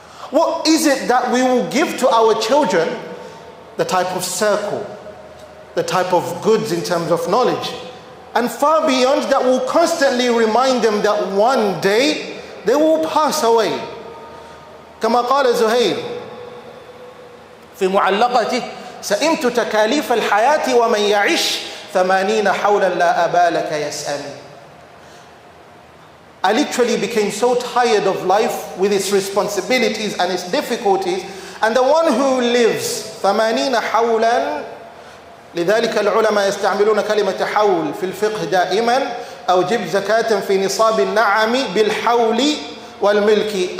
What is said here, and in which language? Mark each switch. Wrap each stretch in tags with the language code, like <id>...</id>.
<en>What is it that we will give to our children? The type of circle, the type of goods in terms of knowledge, and far beyond that will constantly remind them that one day they will pass away.</en> <ar>كما قال زهير في معلقته سئمت تكاليف الحياة ومن يعش 80 حولا لا أبا لك يسأل.</ar> <en>I literally became so tired of life with its responsibilities and its difficulties, and the one who lives 80</en> <ar>حولا, لذلك العلماء يستعملون كلمة حول في الفقه دائما, أو جب زكاة في نصاب النعم بالحول والملك.</ar>